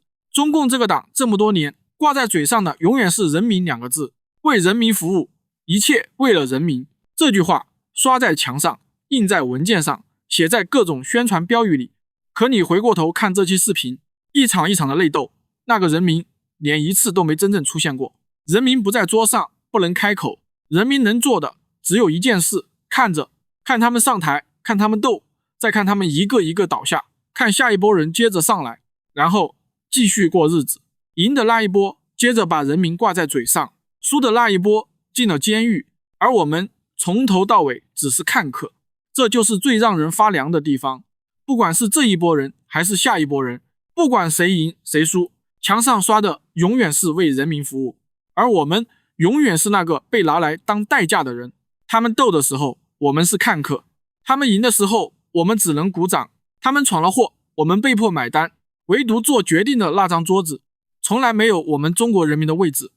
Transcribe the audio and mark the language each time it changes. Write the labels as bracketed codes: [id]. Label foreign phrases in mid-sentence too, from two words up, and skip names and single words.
[zh] 中共這個黨這麼多年掛在嘴上的永遠是人民2個字，為人民服務，一切為了人民。這句話刷在牆上，印在文件上，寫在各種宣傳標語裡。可你回過頭看這期視頻，一場一場的內鬥，那個人民連一次都沒真正出現過。人民不在桌上，不能開口，人民能做的只有一件事，看着，看他們上台，看他們鬥，再看他們一個一個倒下，看下一波人接着上來，然後繼續過日子。贏的那一波接着把人民掛在嘴上，輸的那一波進了監獄，而我們從頭到尾只是看客。這就是最讓人發涼的地方。不管是這一波人還是下一波人，不管誰贏誰輸，牆上刷的永遠是為人民服務，而我們永遠是那個被拿來當代價的人。他們鬥的時候，我們是看客；他們贏的時候，我們只能鼓掌；他們闖了禍，我們被迫買單。唯獨做決定的那張桌子，從來沒有我們中國人民的位置。